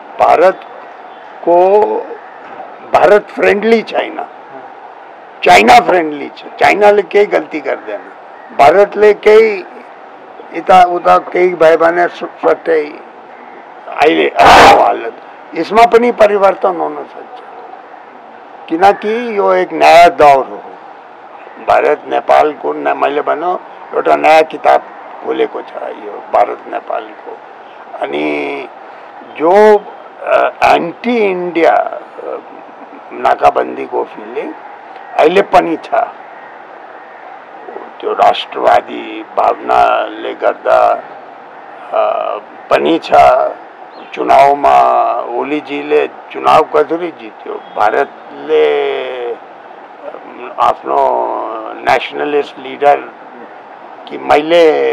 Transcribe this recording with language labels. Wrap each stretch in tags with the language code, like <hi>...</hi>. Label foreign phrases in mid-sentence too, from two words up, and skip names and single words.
<ne>भारत फ्रेंडली छैन, चाइना फ्रेंडली छ। चाइनाले केही गल्ती गर्दैन, भारतले केही यता उता केही भयो भने सट्टै अहिले हालत यसमा पनि परिवर्तन हुन सक्छ, किनकि यो एक नया दौर हो। भारत नेपाल को मैले भन्नु एउटा नया किताब खोलेको छ यो भारत नेपाल को। अनि जो</ne> <en>anti India</en> <ne>नाकाबंदी को फिलिंग अहिले पनि छ, त्यो राष्ट्रवादी भावनाले गर्दा पनि छ। चुनावमा ओलीजीले चुनाव कसरी जित्यो, भारतले आफ्नो</ne> <en>nationalist leader</en> <ne>कि मैले</ne>